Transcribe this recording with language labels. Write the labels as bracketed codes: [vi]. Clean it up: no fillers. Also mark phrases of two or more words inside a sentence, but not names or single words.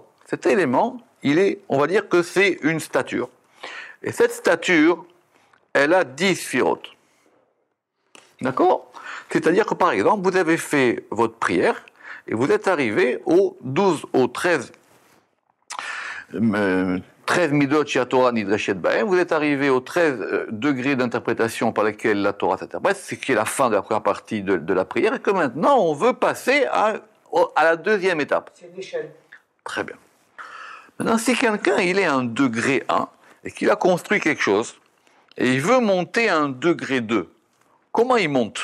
[fr] Cet élément, on va dire que c'est une stature. Et cette stature, elle a 10 sphirotes. D'accord ? C'est-à-dire que par exemple, vous avez fait votre prière et vous êtes arrivé au 13 midot chez la [he] תורה נדרשת בהם, [fr] vous êtes arrivé aux 13 degrés d'interprétation par lesquels la Torah s'interprète, c'est qui est la fin de la première partie de la prière, et que maintenant on veut passer à la deuxième étape. C'est l'échelle. Très bien. Maintenant, si quelqu'un il est à un degré 1 et qu'il a construit quelque chose et il veut monter à un degré 2, comment il monte?